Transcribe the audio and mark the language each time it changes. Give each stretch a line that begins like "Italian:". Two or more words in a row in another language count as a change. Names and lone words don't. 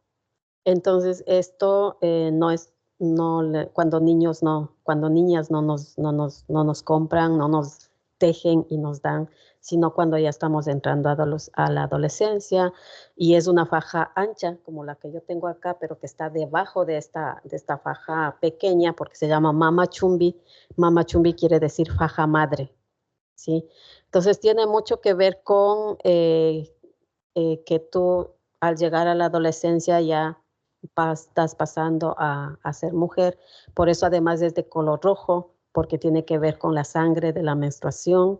Spanish: Entonces, esto no es, cuando niños cuando niñas no nos compran, no nos tejen y nos dan, sino cuando ya estamos entrando a la adolescencia, y es una faja ancha, como la que yo tengo acá, pero que está debajo de esta faja pequeña, porque se llama
Quechua: mama chumbi. Mama chumbi
Spanish: quiere decir faja madre, ¿sí? Entonces, tiene mucho que ver con que tú, al llegar a la adolescencia, ya estás pasando a ser mujer. Por eso además es de color rojo, porque tiene que ver con la sangre de la menstruación.